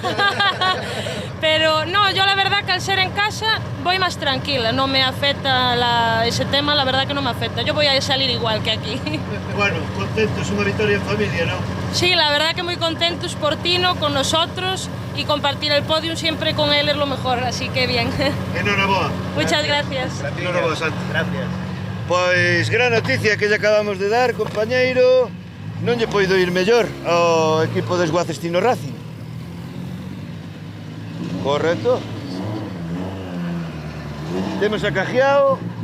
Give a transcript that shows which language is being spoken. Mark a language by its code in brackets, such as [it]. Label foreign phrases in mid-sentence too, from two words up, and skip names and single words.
[es] Pero no, yo la verdad que al ser en casa voy más tranquila, no me afecta ese tema, la verdad que no me afecta. Yo voy a salir igual que aquí. Bueno, contentos, una victoria en familia, ¿no? Sí, la verdad que muy contentos por Tino, con nosotros, y compartir el podium siempre con él es lo mejor, así que bien. [gl] Enhoraboa. [es] Muchas gracias. [gl] Enhoraboa, Santi. [es] Gracias. [gl] Pois gran noticia que lle acabamos de dar, compañeiro. Non lle poido ir mellor ao equipo de Esguaces Tino Racing. Correcto. Temos a Cajiao.